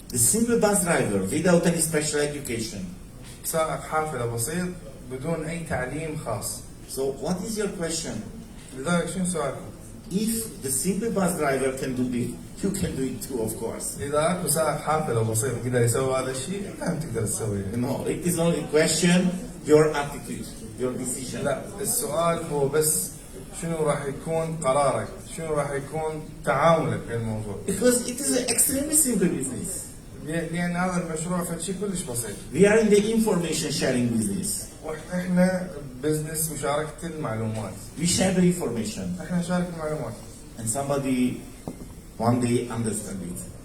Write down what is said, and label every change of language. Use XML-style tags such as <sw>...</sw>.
<en>The single bus driver without any special education.</en> <ar>سائق حافلة بسيط بدون أي تعليم خاص.</ar> <en>So what is your question?</en> <ar>لذلك شنو سؤالكم؟</ar> <en>If the simple bus driver can do it, you can do it too, of course.</en> <ar>إذا أكو سائق حافلة بسيط يقدر يسوي هذا الشيء، أنت هم تقدر تسويه.</ar> <en>No, it is only question your attitude, your decision.</en> <ar>لا، السؤال هو بس شنو راح يكون قرارك؟ شنو راح يكون تعاملك في الموضوع؟</ar> <en>Because it is an extremely simple business.</en> <ar>لأن هذا المشروع فشي كلش بسيط.</ar> <en>We are in the information sharing business.</en> <ar>وإحنا بزنس مشاركة المعلومات.</ar> <en>We share the information.</en> <ar>إحنا نشارك المعلومات.</ar> <en>And somebody one day understand it.</en>